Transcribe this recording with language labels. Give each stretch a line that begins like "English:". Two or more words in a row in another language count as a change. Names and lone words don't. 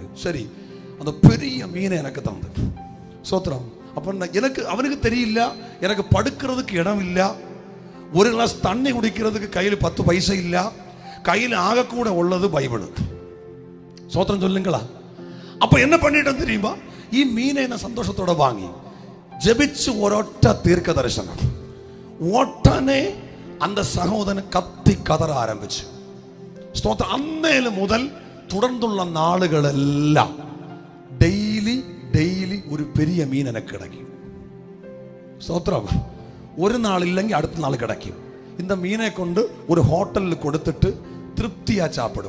Tamil: சரி, அந்த பெரிய மீனை எனக்கு தந்து. சோத்திரம். அப்ப எனக்கு அவனுக்கு தெரியல, எனக்கு படுக்கிறதுக்கு இடம் இல்ல, ஒரு கிளாஸ் தண்ணி குடிக்கிறதுக்கு கையில் 10 பைசா இல்ல, கையில் ஆகக்கூட உள்ளது பைபிள். சோத்திரம் சொல்லுங்களா. அப்ப என்ன பண்ணிட்டேன் தெரியுமா,
Malayalam: ഈ മീനെ ഞാൻ സന്തോഷത്തോടെ വാങ്ങി ജപിച്ച് ഒരൊറ്റ ദീർഘ ദർശനം.
Tamil: ഉടനെ அந்த சகோதரன் கத்தி கதற ஆரம்பிச்சு. ஸ்தோத்திரம். அன்னேல முதல் தொடர்ந்துள்ள நாளுகள் எல்லாம் டெய்லி ஒரு பெரிய மீன் எனக்கு கிடைக்கும். ஸ்தோத்திரம். ஒரு நாள் இல்லைங்க அடுத்த நாள் கிடைக்கும். இந்த மீனை கொண்டு ஒரு ஹோட்டலில் கொடுத்துட்டு திருப்தியா சாப்பிடும்.